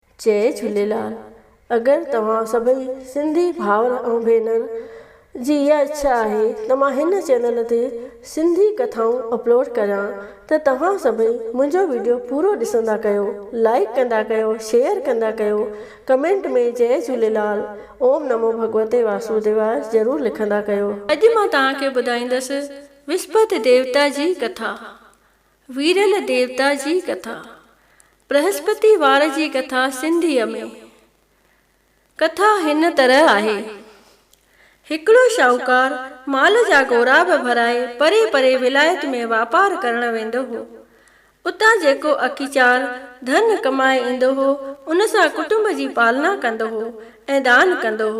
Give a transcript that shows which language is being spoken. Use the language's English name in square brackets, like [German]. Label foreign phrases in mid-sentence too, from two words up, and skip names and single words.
[Sindhi] जय झूलेलाल। अगर तव्हां सभई सिंधी भावर ऐं भेनर जी इहा इच्छा आहे त मां हिन चैनल ते सिंधी कथाऊं अपलोड करियां त तव्हां सभई मुंहिंजो वीडियो पूरो ॾिसंदा कयो, लाइक कंदा कयो, शेयर कंदा कयो, कमेंट में जय झूलेलाल, [Sanskrit] ओम नमो भगवते वासुदेवाय [Sindhi] ज़रूरु लिखंदा कयो। अॼु मां तव्हांखे ॿुधाईंदसि विस्पति देवता जी कथा, वीरल देवता जी कथा, बृहस्पति वार जी कथा सिंधीअ में। कथा हिन तरह आहे। हिकिड़ो शाहूकार माल जा गोराब भराए परे परे विलायत में वापार करण वेंदो हो। उतां जेको अखीचार धन कमाए ईंदो हो उन सां कुटुंब जी पालना कंदो हो ऐं दान कंदो हो।